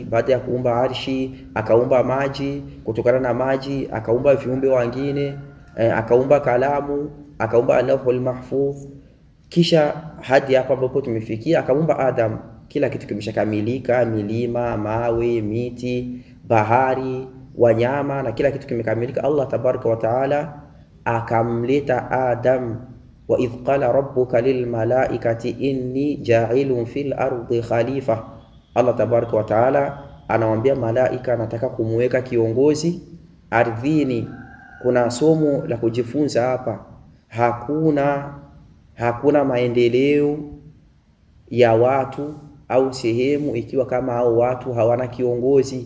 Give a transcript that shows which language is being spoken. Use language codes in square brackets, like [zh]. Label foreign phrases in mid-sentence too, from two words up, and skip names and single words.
[sw] Baada ya kuumba arshi akaumba maji, kutokana na maji akaumba viumbe wengine, akaumba kalamu, akaumba Allahul Mahfudh. Kisha hadi hapa ambapo tumefikia akaumba Adam. Kila kitu kimeshakamilika, milima, mawe, miti, bahari, wanyama na kila kitu kimekamilika. Allah [ar] تبارك وتعالى [sw] akamleta Adam. [ar] وإذ قال ربك للملائكة إني جاعل في الأرض خليفة. [sw] Allah [ar] تبارك وتعالى [sw] anawaambia malaika anataka kumweka kiongozi ardhini. Kuna somo la kujifunza hapa. Hakuna maendeleo ya watu au sehemu ikiwa kama hao watu hawana kiongozi.